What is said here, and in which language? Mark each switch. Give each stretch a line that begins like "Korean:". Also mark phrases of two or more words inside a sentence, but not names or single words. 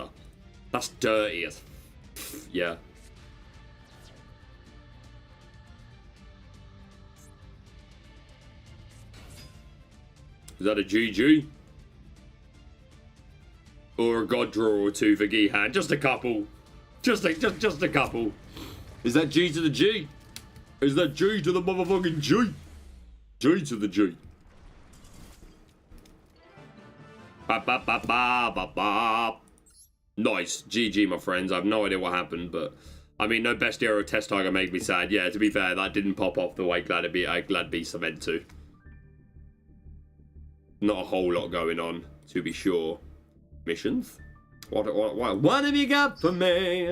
English: That's dirty as... Yeah. Is that a GG? Or a God Draw or 2 for Gihan? Just a couple. Just a couple. Is that G to the G? Is that G to the motherfucking G? G to the G. Ba ba ba ba ba ba. Nice. GG, my friends. I have no idea what happened, but... I mean, no Bestiary or Test Tiger made me sad. Yeah, to be fair, that didn't pop off the way Glad Beasts are meant to. Not a whole lot going on, to be sure. Missions? What have you got for me?